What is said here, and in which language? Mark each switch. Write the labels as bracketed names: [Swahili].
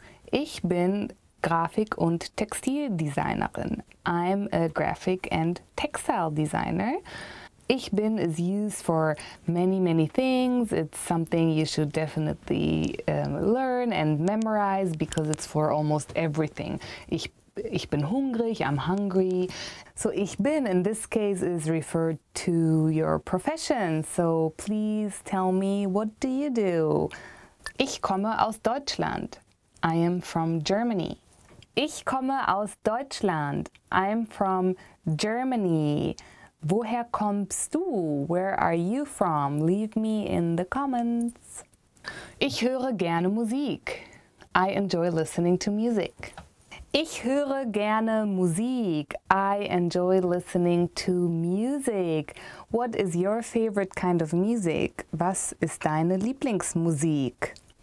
[German] Ich bin Grafik- und Textildesignerin. [English] I'm a graphic and textile designer. [German] Ich bin [English] is used for many things. It's something you should definitely learn and memorize because it's for almost everything. [German] Ich bin hungrig, [English] I'm hungry. So ich bin in this case is referred to your profession. So please tell me, what do you do? [German] Ich komme aus Deutschland. [English] I am from Germany. [German] Ich komme aus Deutschland. [English] I'm from Germany. [German] Woher kommst du? [English] Where are you from? Leave me in the comments. [German] Ich höre gerne Musik. [English] I enjoy listening to music. [German] Ich höre gerne Musik. [English] I enjoy listening to music. What is your favorite kind of music? [German] Was ist deine Lieblingsmusik?